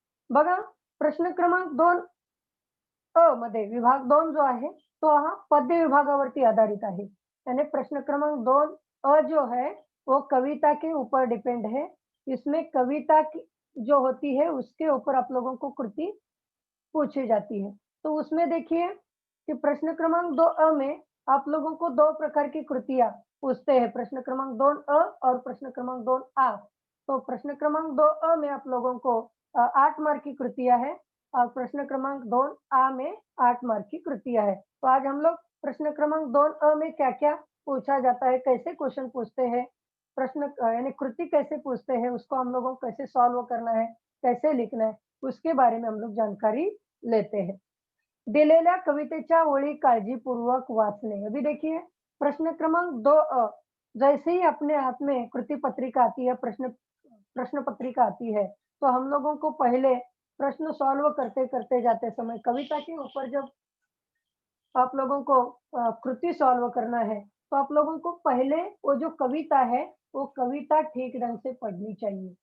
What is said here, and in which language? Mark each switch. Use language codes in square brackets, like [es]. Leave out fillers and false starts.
[mr] बघा प्रश्न क्रमांक 2 मध्ये विभाग 2 जो आहे तो हा पद्य विभागावरती आधारित है. [hi] यानी प्रश्न क्रमांक 2 जो है वो कविता के ऊपर डिपेंड है. इसमें कविता की जो होती है उसके ऊपर आप लोगों को कृति पूछी जाती है. तो उसमें देखिए कि प्रश्न क्रमांक 2 में आप लोगों को 2 प्रकार की कृतियां पूछते हैं. प्रश्न क्रमांक 2 और प्रश्न क्रमांक 2 तो प्रश्न क्रमांक 2 में आप लोगों को 8 मार्क की कृतियां है और प्रश्न क्रमांक 2 आ में 8 मार्क की कृतियाँ है। तो आज हम लोग प्रश्न क्रमांक 2 अ में क्या-क्या पूछा जाता है, कैसे क्वेश्चन पूछते हैं, यानी कृति कैसे पूछते हैं, उसको हम लोगों को कैसे सॉल्व करना है, कैसे लिखना है, उसके बारे में हम लोग जानकारी लेते हैं। [mr] दिलेल्या कवितेच्या ओळी काळजीपूर्वक वाचणे। [hi] अभी देखिए प्रश्न क्रमांक 2 जैसे ही अपने हाथ में कृति पत्रिका आती है, प्रश्न प्रश्न पत्रिका आती है, तो हम लोगों को पहले प्रश्न सॉल्व करते-करते जाते समय कविता के ऊपर जब आप लोगों को कृति सॉल्व करना है, तो आप लोगों को पहले वो जो कविता है, वो कविता ठीक ढंग से पढ़नी चाहिए।